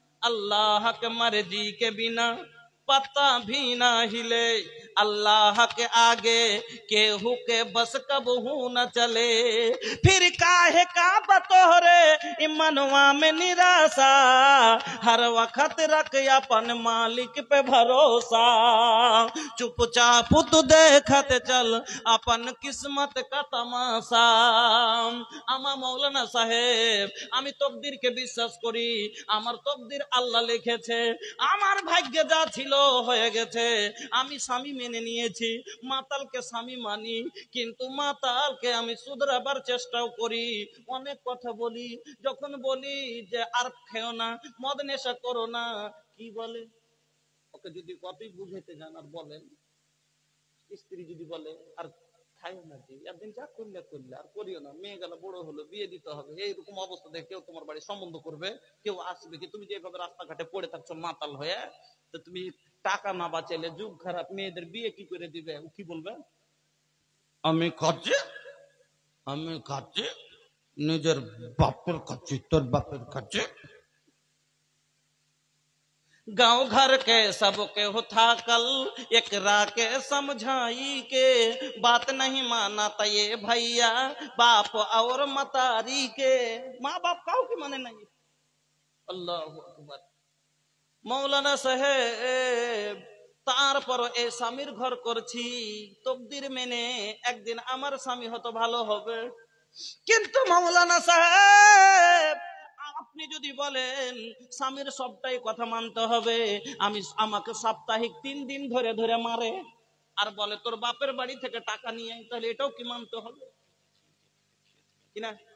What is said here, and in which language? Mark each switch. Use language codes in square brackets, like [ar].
[bho] अल्लाह के मर्जी के बिना पत्ता भी ना हिले, अल्लाह के आगे केहू के बस कबहू न चले, फिर काहे का बतोहरे मनवा में निराशा, हर वक्त रख अपन मालिक पे भरोसा, चुपचाप तू देखत चल अपन किस्मत का तमाशा। [bn] आमा मौलाना साहेब আমি তকদিরকে বিশ্বাস করি, আমার তকদির আল্লাহ লিখেছে, আমার ভাগ্যে যা ছিল হয়ে গেছে, আমি স্বামী মেনে নিয়েছি, মাতালকে স্বামী মানি, কিন্তু মাতালকে আমি শুধরাবার চেষ্টাও করি, অনেক কথা বলি, যখন বলি যে আর খেও না, মদ নেশা করো না, কি বলে, ওকে যদি কতই বুঝাইতে যান আর বলেন, স্ত্রী যদি বলে আর খাইও না, যে একদিন যা করলে করলে আর করিও না, মেয়ে গেল বড় হলো বিয়ে দিতে হবে, এইরকম অবস্থা দেখে কেউ তোমার বাড়ি সম্বন্ধ করবে, কেউ আসবে কি? তুমি যেভাবে রাস্তাঘাটে পড়ে থাকছো মাতাল হয়ে, তো তুমি টাকা না বাঁচাইলে যুগ খারাপ, মেয়েদের বিয়ে কি করে দিবে? কি বলবে? আমি খাচ্ছি, আমি খাচ্ছি, নিজের বাপের খাচ্ছি, তোর বাপের খাচ্ছি। [bho] गांव घर के सबके होता कल एकरा के समझाई के, बात नहीं माना तो ये भैया बाप और मतारी के, माँ बाप काऊ की माने नहीं। अल्लाह अकबर। मौलाना साहेब [bn] তারপর এই স্বামীর ঘর করছি, তকদির মেনে একদিন আমার স্বামী হয়তো ভালো হবে। কিন্তু মাওলানা সাহেব, আপনি যদি বলেন স্বামীর সবটাই কথা মানতে হবে, আমাকে সাপ্তাহিক 3 দিন ধরে ধরে মারে আর বলে তোর বাপের বাড়ি থেকে টাকা নিয়ে আয়, তাহলে এটাও কি মানতে হবে কিনা?